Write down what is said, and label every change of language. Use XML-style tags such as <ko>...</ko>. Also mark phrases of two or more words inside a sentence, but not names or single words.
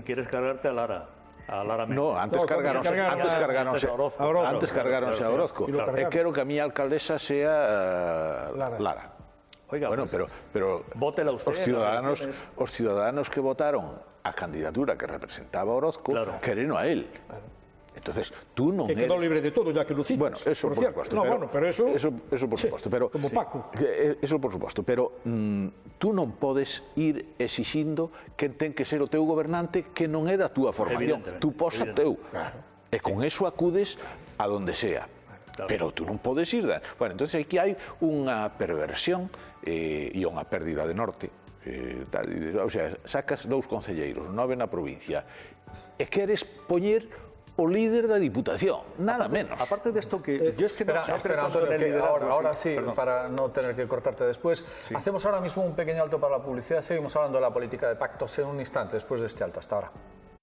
<gl>E queres cargarte a Lara Méndez. No, antes cargaronse a Orozco. E quero que a miña alcaldesa sea Lara.</gl> <es>Oiga, bueno, pero vótela usted.</es> <gl>Os ciudadanos que votaron a candidatura que representaba a Orozco, queren a él.</gl> <es>Entonces, tú non... Que quedó libre de todo, ya que lo citas. Bueno, eso por supuesto. No, bueno, pero eso... Eso por supuesto, pero... Como Paco. Eso por supuesto,</es> <gl>pero tú non podes ir exixindo que ten que ser o teu gobernante que non é da túa formación. Tú posa teu. E con eso acudes a donde sea. Pero tú non podes ir. Bueno, entonces aquí hai unha perversión e unha pérdida de norte. O sea, sacas 2 concelleiros, 9 na provincia, e queres poñer o líder da Diputación, nada menos.</gl> <es>Aparte de esto que yo es que espera, Antonio, que ahora sí, para no tener que cortarte después, hacemos ahora mismo un pequeño alto para la publicidad, seguimos hablando de la política de pactos en un instante después de este alto. Hasta ahora.</es>